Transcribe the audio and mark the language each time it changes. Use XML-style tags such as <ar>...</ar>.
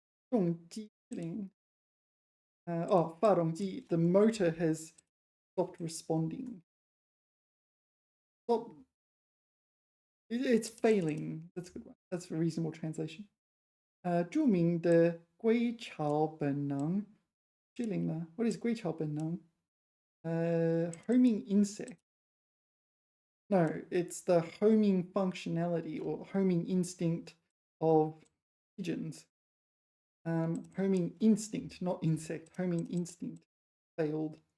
<zh>动机失灵.Oh, 发动机.</zh> <en>The motor has stopped responding. Stop. It's failing. That's a good one. That's a reasonable translation.</en> <zh>著名的归巢本能失灵了.</zh> <en>What is 归巢本能? Homing insect. No, it's the homing functionality or homing instinct of pigeons. Homing instinct, not insect. Homing instinct failed.</en>